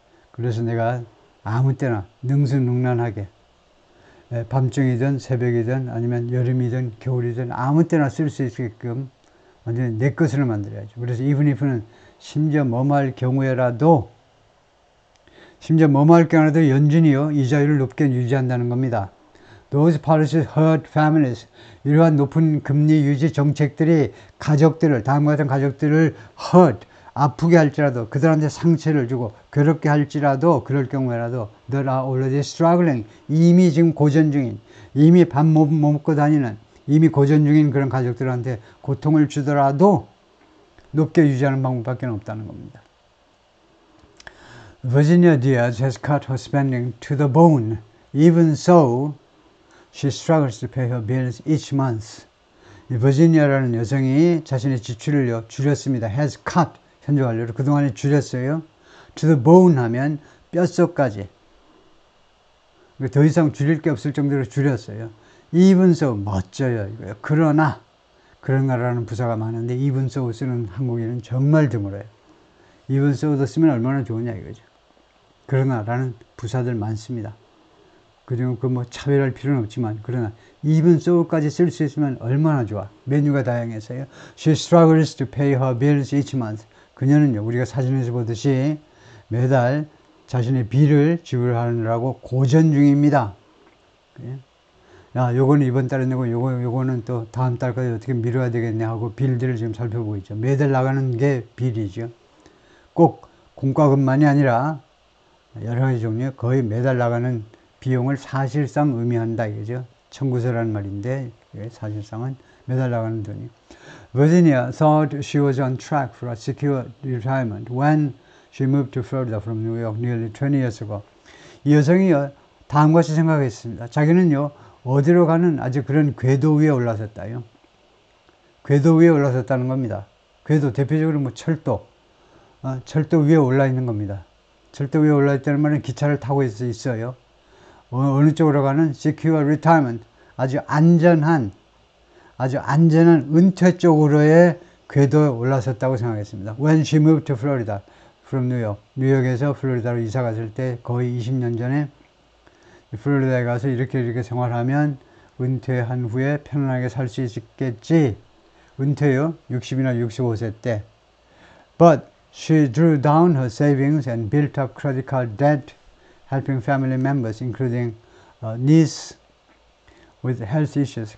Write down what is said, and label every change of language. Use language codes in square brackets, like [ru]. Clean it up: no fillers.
[ko] 그래서 내가 아무 때나 능수능란하게 밤중이든 새벽이든 아니면 여름이든 겨울이든 아무 때나 쓸 수 있게끔 완전히 내 것으로 만들어야죠. 그래서 even if는 심지어 뭐할 경우에라도 연준이요 이자율을 높게 유지한다는 겁니다. [en] Those policies hurt families. [ko] 이러한 높은 금리 유지 정책들이 가족들을 다음과 같은 가족들을 hurt 아프게 할지라도 그들한테 상처를 주고 괴롭게 할지라도 그럴 경우에라도 [en] they are already struggling [ko] 이미 지금 고전 중인 이미 밥 못 먹고 다니는 이미 고전 중인 그런 가족들한테 고통을 주더라도 높게 유지하는 방법밖에 없다는 겁니다. [en] Virginia Diaz has cut her spending to the bone. Even so, she struggles to pay her bills each month. [ko] 이 버지니아라는 여성이 자신의 지출을 줄였습니다. [en] has cut, [ko] 현재 완료로 그동안에 줄였어요. [en] to the bone [ko] 하면 뼛속까지. 더 이상 줄일 게 없을 정도로 줄였어요. [en] even so, [ko] 멋져요. 이거요. 그러나, 그런가라는 부사가 많은데 [en] even so [ko] 쓰는 한국인은 정말 드물어요. [en] even so [ko] 도 쓰면 얼마나 좋으냐 이거죠. 그러나라는 부사들 많습니다. 그리고 그 뭐 차별할 필요는 없지만 그러나 [en] even so [ko] 까지 쓸 수 있으면 얼마나 좋아. 메뉴가 다양해서요. [en] She struggles to pay her bills each month. [ko] 그녀는요 우리가 사진에서 보듯이 매달 자신의 비를 지불하느라고 고전 중입니다. 야 요거는 이번 달에 내고 요거는 또 다음 달까지 어떻게 미뤄야 되겠네 하고 빌들을 지금 살펴보고 있죠. 매달 나가는 게 빌이죠. 꼭 공과금만이 아니라 여러 가지 종류 거의 매달 나가는 비용을 사실상 의미한다 이거죠. 청구서라는 말인데 사실상은 매달 나가는 돈이. [en] Virginia thought she was on track for a secure retirement when she moved to Florida from New York nearly 20 years ago. [ko] 이 여성이 다음과 같이 생각했습니다. 자기는요 어디로 가는 아주 그런 궤도 위에 올라섰다요. 궤도 위에 올라섰다는 겁니다. 궤도 대표적으로 뭐 철도 위에 올라 있는 겁니다. 철도 위에 올라 있다는 말은 기차를 타고 있어요. 어느 쪽으로 가는 [en] secure retirement, [ko] 아주 안전한 은퇴 쪽으로의 궤도에 올라섰다고 생각했습니다. [en] When she moved to Florida from New York, [ko] 뉴욕에서 플로리다로 이사 갔을 때 거의 20년 전에 플로리다에 가서 이렇게 생활하면 은퇴한 후에 편안하게 살 수 있겠지. 은퇴요, 60이나 65세 때. [en] But she drew down her savings and built up credit card debt, helping family members, including niece with health issues.